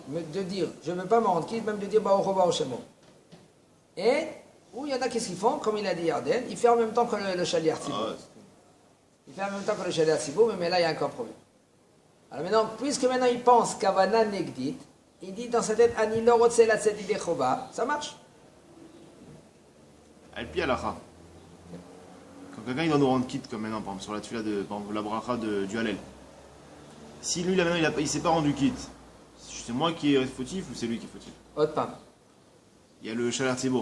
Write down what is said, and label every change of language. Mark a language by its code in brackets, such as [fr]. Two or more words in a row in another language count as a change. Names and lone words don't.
[fr] De dire, je ne veux pas me rendre quitte, même de dire, [he] ברוך הוא ברוך שמו. [fr] Et, où il y en a, qu'est-ce qu'ils font? Comme il a dit Yarden, il fait en même temps que le [he] שליח ציבור. [fr] Il fait en même temps que le [he] שליח ציבור, [fr] mais là, il y a encore un problème. Alors maintenant, puisque maintenant il pense [he] כוונה נגדית, [fr] il dit dans sa tête, [he] אני לא רוצה לצאת ידי חובה, [fr] ça marche. [he] על פי הלכה. [fr] Quand quelqu'un il doit nous rendre quitte, comme maintenant, par exemple, sur la tefila de la bracha du Hallel. Si lui, là maintenant, il s'est pas rendu quitte, c'est moi qui est fautif ou c'est lui qui est fautif? Autre pain. Il y a le [he] שליח ציבור.